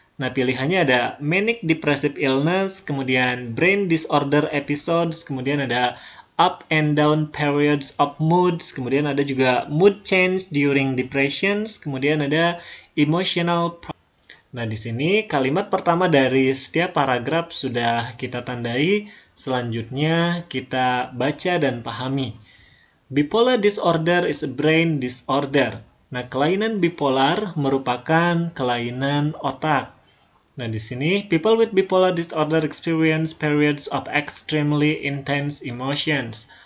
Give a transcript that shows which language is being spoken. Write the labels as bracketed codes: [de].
[id] Nah, pilihannya ada manic depressive illness, kemudian brain disorder episodes, kemudian ada [en] up and down periods of moods, [id] kemudian ada juga [en] mood change during depressions, [id] kemudian ada emotional. Nah, di sini kalimat pertama dari setiap paragraf sudah kita tandai, selanjutnya kita baca dan pahami. [en] Bipolar disorder is a brain disorder. [id] Nah, kelainan bipolar merupakan kelainan otak. Nah, di sini [en] people with bipolar disorder experience periods of extremely intense emotions.